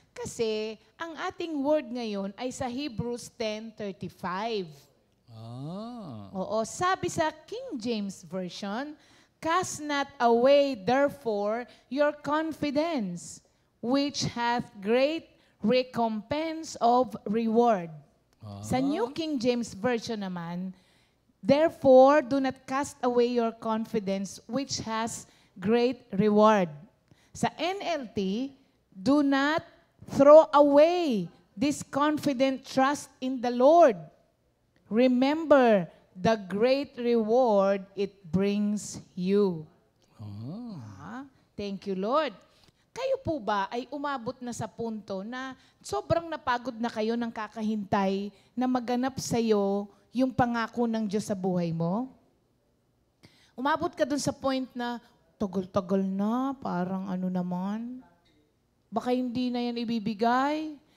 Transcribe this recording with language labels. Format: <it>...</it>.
<tl>Kasi ang ating word ngayon ay sa Hebrews 10:35. Oo, sabi sa</tl> <en>King James Version, cast not away therefore your confidence, which hath great recompense of reward.</en> <tl>Sa</tl> <en>New King James Version</en> <tl>naman,</tl> <en>therefore do not cast away your confidence, which has great reward. Sa NLT, do not throw away this confident trust in the Lord. Remember the great reward it brings you. Thank you, Lord.</en> <tl>Kayo po ba ay umabot na sa punto na sobrang napagod na kayo ng kakahintay na maganap sa iyo yung pangako ng Diyos sa buhay mo? Umabot ka dun sa point na tagal-tagal na, parang ano naman, baka hindi na yan ibibigay.</tl>